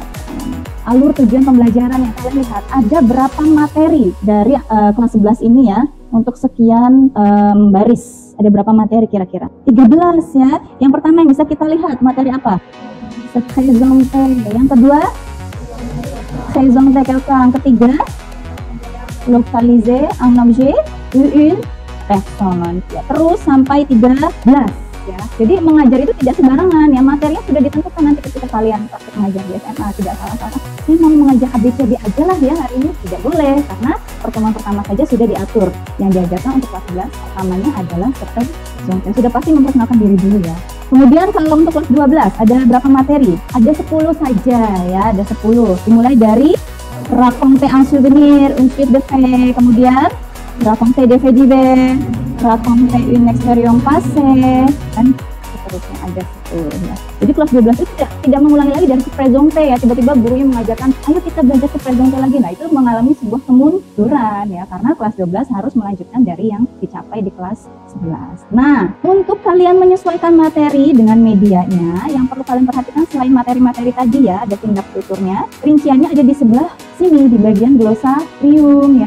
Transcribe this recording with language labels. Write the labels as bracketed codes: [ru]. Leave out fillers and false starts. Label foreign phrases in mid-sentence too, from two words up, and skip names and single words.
[id] Alur tujuan pembelajaran yang kalian lihat, ada berapa materi dari kelas 11 ini ya, untuk sekian baris. Ada berapa materi kira-kira? 13 ya. Yang pertama yang bisa kita lihat, materi apa? Présenter. Yang kedua, [fr] présenter quelqu'un. [id] Yang ketiga, [fr] localiser un objet ou une personne. [id] Ya, terus sampai 13 ya. Jadi mengajar itu tidak sembarangan ya, materinya sudah ditentukan nanti ketika kalian praktik mengajar di SMA. Tidak salah-salah, saya mau mengajar ABCD aja lah ya hari ini, tidak boleh, karena pertemuan pertama saja sudah diatur. Yang diajarkan untuk kelas 11 pertamanya adalah seperti sudah pasti memperkenalkan diri dulu ya. Kemudian kalau untuk kelas 12 ada berapa materi? Ada 10 saja ya, ada 10. Dimulai dari [fr] raconter un souvenir, un fait de fait, [id] kemudian [fr] raconter des faits divers, raconter une expérience passée, [id] dan seterusnya ada 10 ya. Jadi kelas 12 itu tidak mengulangi lagi dari présenter ya, tiba-tiba gurunya mengajarkan ayo kita belajar présenter lagi. Nah, itu mengalami sebuah kemunduran ya, karena kelas 12 harus melanjutkan dari yang dicapai di kelas 11. Nah, untuk kalian menyesuaikan materi dengan medianya, yang perlu kalian perhatikan selain materi-materi tadi ya, ada tindak tuturnya, rinciannya ada di sebelah sini di bagian glosarium ya.